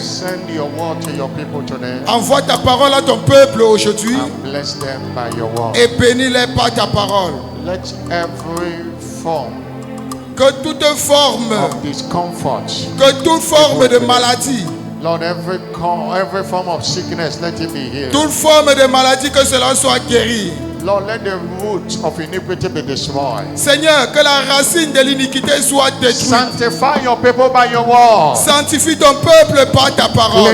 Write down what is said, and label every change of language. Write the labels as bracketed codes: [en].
[en] Send your word to your people today. [fr] Envoie ta parole à ton peuple aujourd'hui [en] And bless them by your word. [fr] et bénis-les par ta parole. [en] Let every form [fr] Que toute forme, [en] of discomfort, [fr] que toute forme de maladie, [en] Lord, every form of sickness, let it be healed. [fr] toute forme de maladie, que cela soit guéri. [en] Lord, let the root of iniquity be destroyed. [fr] Seigneur, que la racine de l'iniquité soit détruite. [en] Sanctify your people by your word. [fr] Sanctifie ton peuple par ta parole.